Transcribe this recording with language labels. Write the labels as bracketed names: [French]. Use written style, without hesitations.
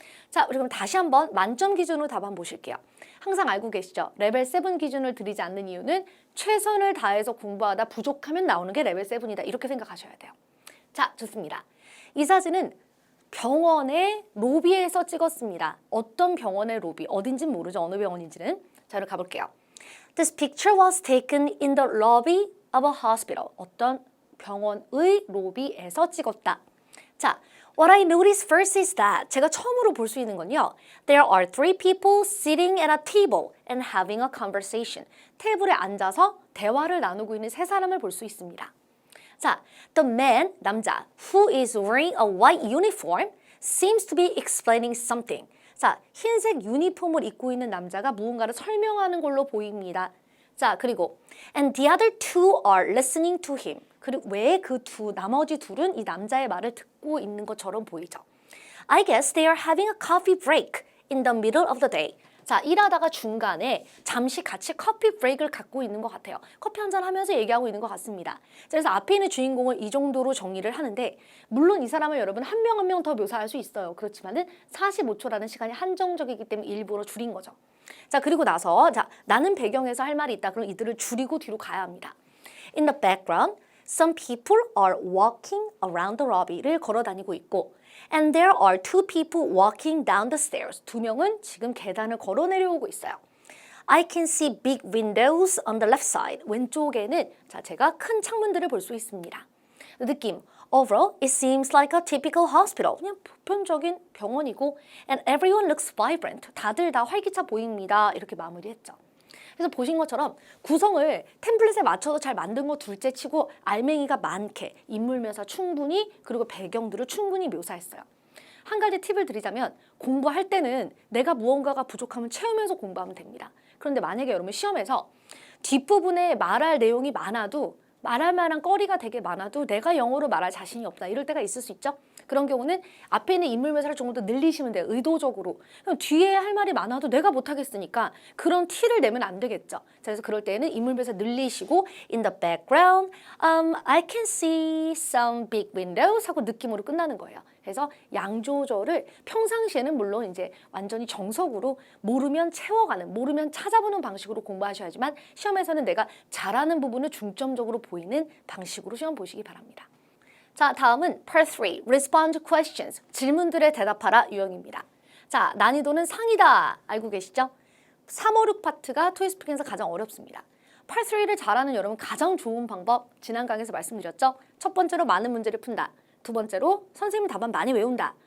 [Korean] 자, 우리 그럼 다시 한번 만점 기준으로 답안 보실게요. 항상 알고 계시죠? 레벨 7 기준을 드리지 않는 이유는 최선을 다해서 공부하다 부족하면 나오는 게 레벨 7이다. 이렇게 생각하셔야 돼요. 자, 좋습니다. 이 사진은 병원의 로비에서 찍었습니다. 어떤 병원의 로비, 어딘진 모르죠. 어느 병원인지는. 자, 그럼 가볼게요. [English] This picture was taken in the lobby of a hospital. [Korean] 어떤 병원의 로비에서 찍었다. 자, [English] what I noticed first is that [Korean] 제가 처음으로 볼 수 있는 건요. [English] There are 3 people sitting at a table and having a conversation. [Korean] 테이블에 앉아서 대화를 나누고 있는 세 사람을 볼 수 있습니다. [English] 자, the man, 남자, who is wearing a white uniform seems to be explaining something. [Korean] 자, 흰색 유니폼을 입고 있는 남자가 무언가를 설명하는 걸로 보입니다. 자, 그리고 [English] and the other two are listening to him. [Korean] 그리고 왜 그 나머지 둘은 이 남자의 말을 듣고 있는 것처럼 보이죠. [English] I guess they are having a coffee break in the middle of the day. [Korean] 자, 일하다가 중간에 잠시 같이 커피 브레이크를 갖고 있는 것 같아요. 커피 한잔 하면서 얘기하고 있는 것 같습니다. 그래서 앞에 있는 주인공을 이 정도로 정의를 하는데, 물론 이 사람을 여러분 한 명 한 명 더 묘사할 수 있어요. 그렇지만은 45초라는 시간이 한정적이기 때문에 일부러 줄인 거죠. 자, 그리고 나서 자, 나는 배경에서 할 말이 있다. 그럼 이들을 줄이고 뒤로 가야 합니다. [English] In the background, some people are walking around the lobby [Korean] 를 걸어 다니고 있고, [English] and there are 2 people walking down the stairs. [Korean] 2명은 지금 계단을 걸어 내려오고 있어요. [English] I can see big windows on the left side. [Korean] 왼쪽에는 자, 제가 큰 창문들을 볼 수 있습니다. 느낌. [English] Overall, it seems like a typical hospital. [Korean] 그냥 보편적인 병원이고, [English] and everyone looks vibrant. [Korean] 다들 다 활기차 보입니다. 이렇게 마무리했죠. 그래서 보신 것처럼 구성을 템플릿에 맞춰서 잘 만든 거 둘째 치고 알맹이가 많게 인물 묘사 충분히, 그리고 배경들을 충분히 묘사했어요. 한 가지 팁을 드리자면, 공부할 때는 내가 무언가가 부족하면 채우면서 공부하면 됩니다. 그런데 만약에 여러분 시험에서 뒷부분에 말할 내용이 많아도, 말할 만한 거리가 되게 많아도 내가 영어로 말할 자신이 없다, 이럴 때가 있을 수 있죠. 그런 경우는 앞에 있는 인물 묘사를 조금 더 늘리시면 돼요. 의도적으로. 그럼 뒤에 할 말이 많아도 내가 못하겠으니까 그런 티를 내면 안 되겠죠. 그래서 그럴 때는 인물 묘사 늘리시고 [English] in the background, I can see some big windows [Korean] 하고 느낌으로 끝나는 거예요. 그래서 양 조절을 평상시에는 물론 이제 완전히 정석으로 모르면 채워가는, 모르면 찾아보는 방식으로 공부하셔야지만, 시험에서는 내가 잘하는 부분을 중점적으로 보이는 방식으로 시험 보시기 바랍니다. 자, 다음은 Part 3, Respond to Questions. 질문들에 대답하라 유형입니다. 자, 난이도는 상이다. 알고 계시죠? 3, 5, 6 파트가 토익스피킹에서 가장 어렵습니다. Part 3를 잘하는 여러분 가장 좋은 방법, 지난 강의에서 말씀드렸죠? 첫 번째로 많은 문제를 푼다. 두 번째로 선생님 답안 많이 외운다.